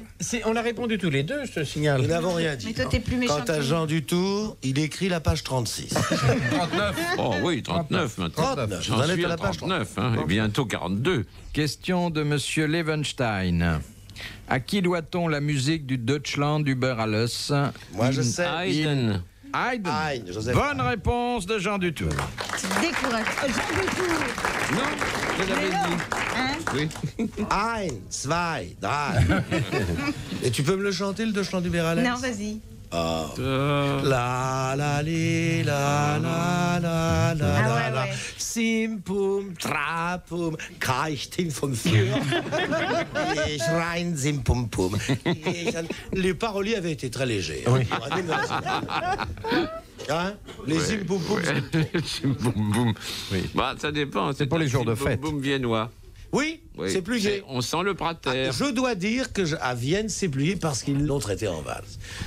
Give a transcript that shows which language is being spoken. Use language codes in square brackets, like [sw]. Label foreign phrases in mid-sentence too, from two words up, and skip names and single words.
[fr] Mais on a répondu tous les deux, je te signale. Nous n'avons rien dit. Mais toi, t'es plus méchant Quant à que Jean Dutour, il écrit la page 36. 39. Oh oui, 39 maintenant. 39. J'en Vous en êtes suis à la à page 39, hein, et bientôt 42. Question de Monsieur Levenstein. À qui doit-on la musique du [de] Deutschland über alles? [fr] Moi, je sais. Haydn. Haydn. Haydn, Joseph. Bonne réponse de Jean Dutour. C'est décourageant. Jean Dutour. Non, je l'avais Mais non. dit. Hein? Oui. [de] Ein, zwei, drei. [fr] Et tu peux me le chanter, le Deutschland du Beralès? Non, vas-y. La la li la la la la Ah la ouais, la ouais. Simpum trapum Kreichtin vom Fur Ich rein simpum pum. Les paroliers avaient été très légers. Hein, les simpum pum. Boum, boum. Oui. Bah, ça dépend. C'est pour les jours de fête. Boum viennois. Oui, Oui. c'est plus gai. On sent le prater. Je dois dire que à Vienne, c'est plus gai parce qu'ils l'ont traité en valse.